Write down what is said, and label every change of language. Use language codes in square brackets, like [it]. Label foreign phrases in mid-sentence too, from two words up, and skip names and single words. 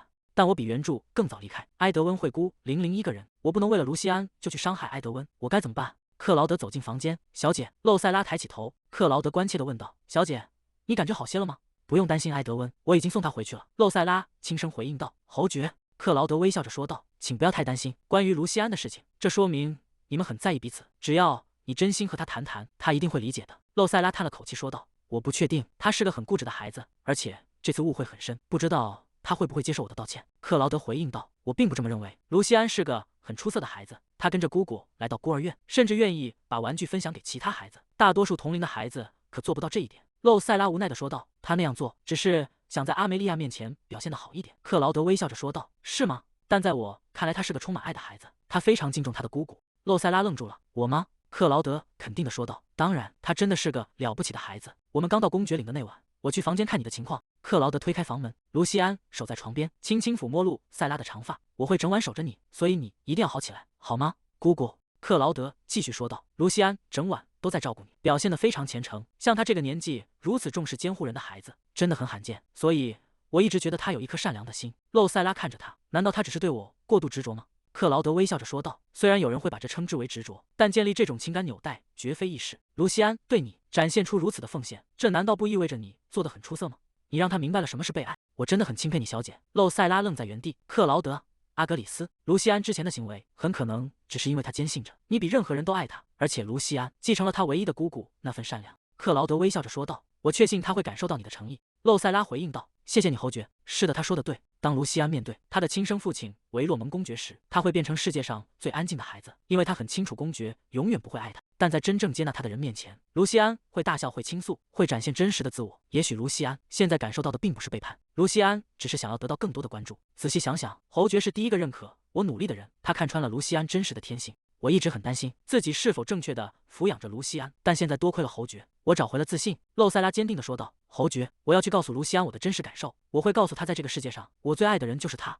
[zh] 但我比原著更早離開，埃德溫會孤零零一個人，我不能為了盧西安就去傷害埃德溫，我該怎麼辦？克勞德走進房間，小姐，露塞拉抬起頭，克勞德關切地問道：“小姐，你感覺好些了嗎？”“不用擔心埃德溫，我已經送他回去了。” 露塞拉輕聲回應道。“侯爵。” 克勞德微笑着說道：“請不要太擔心關於盧西安的事情，這說明你們很在意彼此，只要你真心和他談談，他一定會理解的。” 露塞拉嘆了口氣說道：“我不確定，他是個很固執的孩子，而且這次誤會很深，不知道他會不會接受我的道歉。” 克勞德回應道：“我並不這麼認為。盧西安是個很出色的孩子，他跟着姑姑來到孤兒院，甚至願意把玩具分享給其他孩子。大多數同齡的孩子可做不到這一點。”露塞拉無奈地說道：“他那樣做，只是想在阿梅莉亞面前表現得好一點。” 克勞德微笑着說道：“是嗎？但在我看來，他是個充滿愛的孩子，他非常敬重他的姑姑。” 露塞拉愣住了。“我嗎？” 克勞德肯定地說道：“當然，他真的是個了不起的孩子。我們剛到公爵領的那晚，我去房間看你的情況。” 克勞德推開房門，盧西安守在床邊，輕輕撫摸露塞拉的長髮。“我會整晚守着你，所以你一定要好起來，好嗎，姑姑？” 克勞德繼續說道。“盧西安整晚都在照顧你，表現得非常虔誠，像他這個年紀如此重視監護人的孩子，真的很罕見。所以我一直覺得他有一顆善良的心。”露塞拉看着他，難道他只是對我過度執着嗎？克勞德微笑着說道：“雖然有人會把這稱之為執着，但建立這種情感紐帶絕非易事。盧西安對你展現出如此的奉獻，這難道不意味着你做得很出色嗎？你讓他明白了什麼是被愛，我真的很欽佩你，小姐。” 露塞拉愣在原地。克勞德·阿格里斯，盧西安之前的行為很可能只是因為他堅信着你比任何人都愛他，而且盧西安繼承了他唯一的姑姑那份善良。克勞德微笑着說道：“我確信他會感受到你的誠意。”露塞拉回應道：“謝謝你，侯爵。是的，他說的對。當盧西安面對他的親生父親維洛蒙公爵時，他會變成世界上最安靜的孩子，因為他很清楚公爵永遠不會愛他。但在真正接納他的人面前，盧西安會大笑，會傾訴，會展現真實的自我。也許盧西安現在感受到的並不是背叛，盧西安只是想要得到更多的關注。仔細想想，侯爵是第一個認可我努力的人，他看穿了盧西安真實的天性。我一直很擔心自己是否正確地撫養着盧西安，但現在多虧了侯爵，我找回了自信。” 露塞拉堅定地說道：“侯爵，我要去告訴盧西安我的真實感受，我會告訴他，在這個世界上，我最愛的人就是他。”